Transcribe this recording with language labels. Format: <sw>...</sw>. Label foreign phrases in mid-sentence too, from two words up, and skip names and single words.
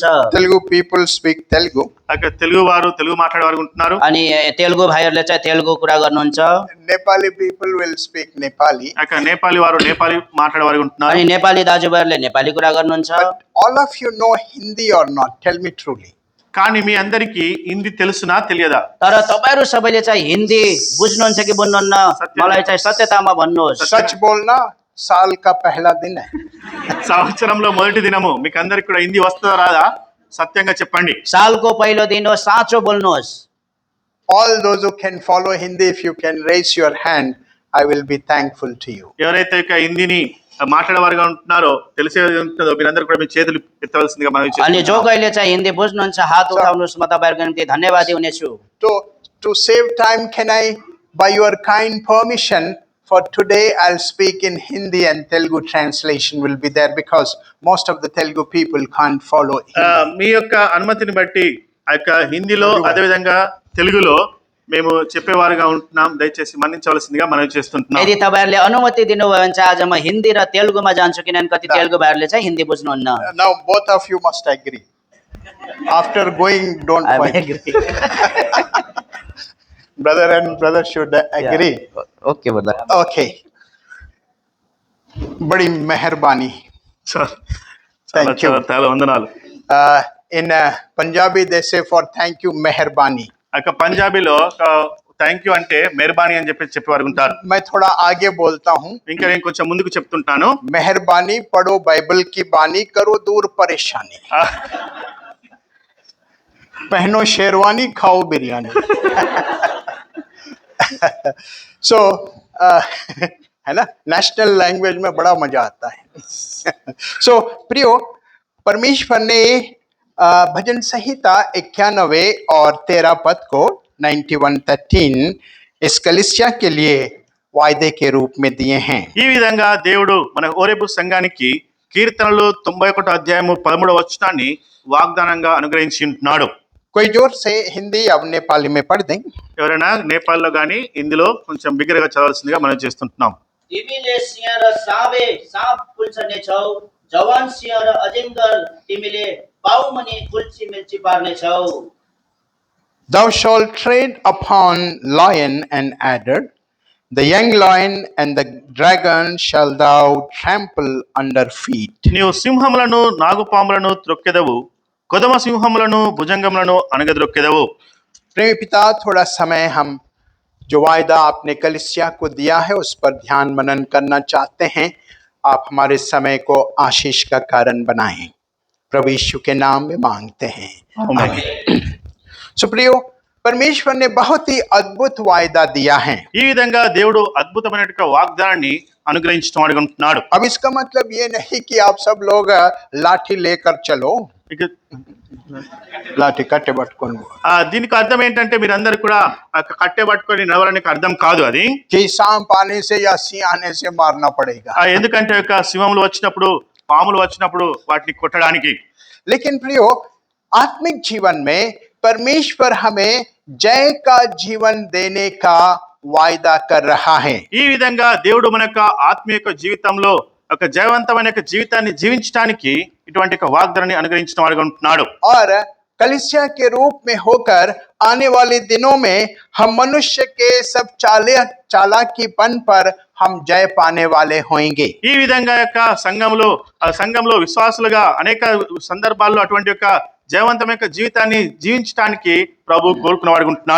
<en>Telugu people speak Telugu.</en> <te>తెలుగు వారు తెలుగు మాట్లాడేవారు ఉంటున్నారు।</te> <ne>अनि तेलुगु भाइहरुले चाहिँ तेलुगु कुरा गर्नुहुन्छ।</ne> <en>Nepali people will speak Nepali.</en> <te>నేపాలి వారు నేపాలి మాట్లాడేవారు ఉంటున్నారు।</te> <ne>अनि नेपाली दाजुभाइहरुले नेपाली कुरा गर्नुहुन्छ।</ne> <en>But all of you know Hindi or not? Tell me truly.</en> <te>కానీ మీ అందరికీ హిందీ తెలుసునా తెలియదా?</te> <ne>तर तपाईहरु सबैले चाहिँ हिन्दी बुझ्नुहुन्छ कि बुझ्नुहुन्न? मलाई चाहिँ सत्यतामा भन्नुहोस्।</ne> <hi>सच बोलना साल का पहला दिन है.</hi> <te>సంవత్సరంలో మొదటి దినము మీకు అందరికి కూడా హిందీ వస్తుందా రాదా? సత్యంగా చెప్పండి।</te> <ne>सालको पहिलो दिन हो, साँचो बोल्नुहोस्।</ne> <en>All those who can follow Hindi, if you can raise your hand, I will be thankful to you.</en> <te>ఎవరైతే ఇక హిందీని మాట్లాడేవారుగా ఉంటున్నారో తెలిసే ఉంటుందో మీరందరూ కూడా మీ చేతులు ఎత్తవలసిందిగా మనవి చేస్తున్నాను।</te> <ne>अनि जो कहिले चाहिँ हिन्दी बुझ्नुहुन्छ हात उठाउनुहोस्, म तपाईहरुको निम्ति धन्यवादी हुनेछु।</ne> <en>To save time, can I, by your kind permission, for today I'll speak in Hindi and Telugu translation will be there because most of the Telugu people can't follow Hindi.</en> <te>మీ యొక్క అనుమతిని బట్టి ఆ యొక్క హిందీలో అదేవిధంగా తెలుగులో మేము చెప్పేవారుగా ఉంటున్నాం. దయచేసి మన్నించవలసిందిగా మనవి చేస్తుంటున్నాం.</te> <ne>यदि तपाईँहरूले अनुमति दिनुभयो भने चाहिँ आज म हिन्दी र तेलुगुमा जान्छु, किनभने कति तेलुगु भाइहरूले चाहिँ हिन्दी बुझ्नुहुन्न।</ne> <en>Now both of you must agree. After going, don't I fight. agree. Brother and brother should agree. okay brother.</en> <hi>Okay. बड़ी मेहरबानी.</hi> <te>చాలా చాలా చాలా వందనాలు.</te> <en>In Punjabi they say for thank you मेहरबानी.</en> <te>ఆ యొక్క పంజాబీలో</te> <en>thank you</en> <te>అంటే మెహర్బానీ అని చెప్పి చెప్పేవారు ఉంటారు.</te> <hi>मैं थोड़ा आगे बोलता हूँ.</hi> <te>ఇంకా నేను కొంచెం ముందుకు చెప్తుంటాను.</te> <hi>मेहरबानी पढ़ो बाइबल की बानी, करो दूर परेशानी, पहनो शेरवानी, खाओ बिरयानी. So है ना,</hi> <en>national language</en> <hi>में बड़ा मजा आता है. So प्रियो, परमेश्वर ने भजन संहिता 91 और 13 पद को 91:13 इस कलीसिया के लिए वायदे के रूप में दिए हैं.</hi> <te>ఈ విధంగా దేవుడు మన ఓరేబు సంఘానికి కీర్తనలు 91 అధ్యాయము 13వ వచనాన్ని వాగ్దానంగా అనుగ్రహించి ఉంటున్నాడు.</te> <hi>कोई जोर से हिंदी अब नेपाली में पढ़ दें.</hi> <te>ఎవరైనా నేపాల్లో గానీ ఇందులో కొంచెం బిగ్గరగా చదవాల్సిందిగా మనం చేస్తుంటున్నాం.</te> <ne>तिमीले सिंह र साँप कुल्छने छौ, जवान सिंह र अजिङ्गर तिमीले पाउमनी कुल्ची मिल्ची पार्ने छौ।</ne> <en>Thou shalt tread upon lion and adder, the young lion and the dragon shall thou trample under feet.</en> <te>నీవు సింహములను నాగుపాములను త్రొక్కెదవు, కొదమ సింహములను భుజంగములను అణగద్రొక్కెదవు.</te> <hi>प्रेमी पिता, थोड़ा समय हम जो वायदा आपने कलीसिया को दिया है उस पर ध्यान मनन करना चाहते हैं. आप हमारे समय को आशीष का कारण बनाएं. प्रभु यीशु के नाम में मांगते हैं. सुप्रियो, परमेश्वर ने बहुत ही अद्भुत वायदा दिया है.</hi> <te>ఈ విధంగా దేవుడు అద్భుతమైన వాగ్దానాన్ని అనుగ్రహించడం అడుగుతున్నాడు.</te> <hi>अब इसका मतलब ये नहीं कि आप सब लोग लाठी लेकर चलो.</hi> <te>ఇక लाठी కట్టె పట్టుకొని దీనికి అర్థం ఏంటంటే మీరందరూ కూడా కట్టె పట్టుకొని నడవడానికి అర్థం కాదు అది.</te> <hi>कि सांप आने से या सिंह आने से मारना पड़ेगा.</hi> <te>ఎందుకంటే యొక్క సింహములు వచ్చినప్పుడు పాములు వచ్చినప్పుడు వాటిని కొట్టడానికి.</te> <hi>लेकिन प्रियो, आत्मिक जीवन में परमेश्वर हमें जय का जीवन देने का वायदा कर रहा है.</hi> <te>ఈ విధంగా దేవుడు మన యొక్క ఆత్మీయ జీవితంలో ఒక జయవంతమైన జీవితాన్ని జీవించడానికి ఇటువంటి వాగ్దానాన్ని అనుగ్రహించిన వాడుగా ఉంటున్నాడు.</te> <hi>और कलीसिया के रूप में होकर आने वाले दिनों में हम मनुष्य के सब चालाकीपन पर हम जय पाने वाले होंगे.</hi> <te>ఈ విధంగా యొక్క సంఘంలో విశ్వాసులుగా అనేక సందర్భాల్లో అటువంటి యొక్క జయవంతమైన జీవితాన్ని జీవించడానికి ప్రభు కోరుకున్న వాడుగా ఉంటున్నాడు.</te>